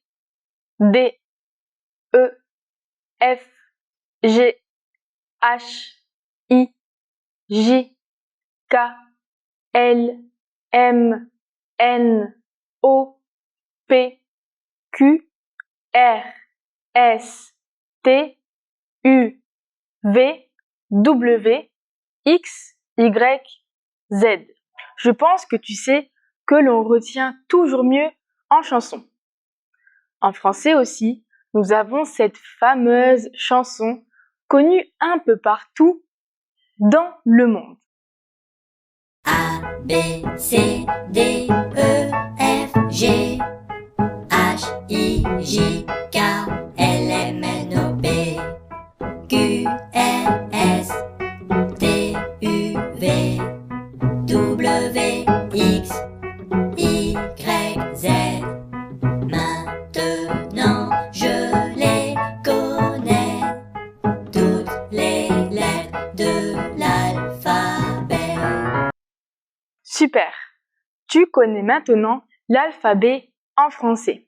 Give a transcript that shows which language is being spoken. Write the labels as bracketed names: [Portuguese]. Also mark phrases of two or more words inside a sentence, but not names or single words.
[French] D, E, F, G, H, I, J, K, L, M, N, O, P, Q, R, S, T, U, V, W, X, Y, Z. Je pense que tu sais que l'on retient toujours mieux en chanson. En français aussi, nous avons cette fameuse chanson connue un peu partout dans le monde. A, B, C, D, E, F, G, H, I, J, K, L, M, N, O, P, Q, R, S, T, U, V, W, X, Y, Z. Maintenant, je les connais, toutes les lettres de l'alphabet. Super! Tu connais maintenant l'alphabet en français.